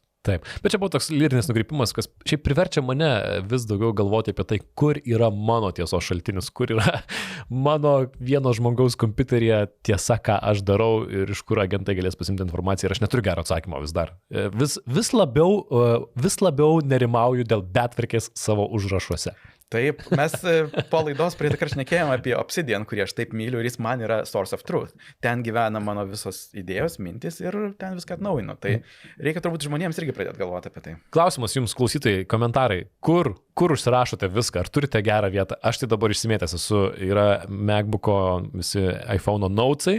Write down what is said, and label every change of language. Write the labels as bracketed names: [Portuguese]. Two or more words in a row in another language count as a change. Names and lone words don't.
[Lithuanian] Taip, bet čia buvo toks lyrinis nukrypimas, kas šiaip priverčia mane vis daugiau galvoti apie tai, kur yra mano tiesos šaltinis, kur yra mano vieno žmogaus kompiuteryje tiesa, ką aš darau ir iš kur agentai galės pasimti informaciją ir aš neturiu gero atsakymo vis dar. Vis labiau nerimauju dėl betvarkės savo užrašuose. Taip, mes po laidos praeitą kartą šnekėjome apie Obsidian, kurį aš taip myliu ir jis man yra [English] source of truth. [Lithuanian] Ten gyvena mano visos idėjos, mintis ir ten viską atnaujinu. Tai reikia turbūt žmonėms irgi pradėti galvoti apie tai. Klausimas jums, klausytojai, komentarai. Kur užsirašote viską? Ar turite gerą vietą? Aš tai dabar išsimėtęs esu. Yra MacBook'o visi iPhone'o notesai.